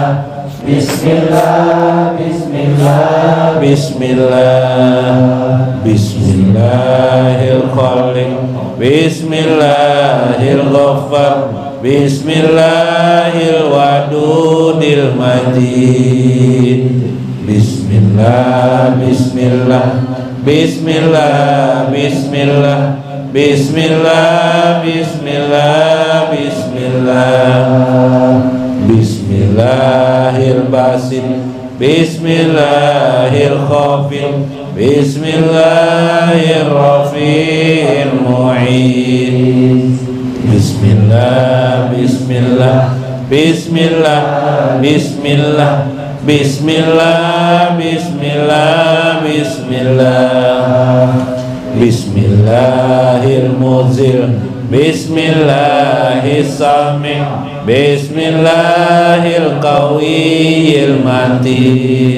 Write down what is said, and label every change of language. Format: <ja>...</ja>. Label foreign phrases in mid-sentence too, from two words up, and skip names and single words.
<ar>بسم الله، بسم الله، بسم الله، بسم الله الرحمن الرحيم، بسم الله الرحمن الرحيم، بسم الله الودود المجيد. بسم الله، بسم الله، بسم الله، بسم الله، بسم الله، بسم الله، بسم الله. بسم الله الباسط، بسم الله الخافض، بسم الله الرافع المعين. بسم الله، بسم الله، بسم الله، بسم الله، بسم الله، بسم الله، بسم الله، بسم الله المذل، بسم الله السميع، بسم الله القوي المتين.</ar>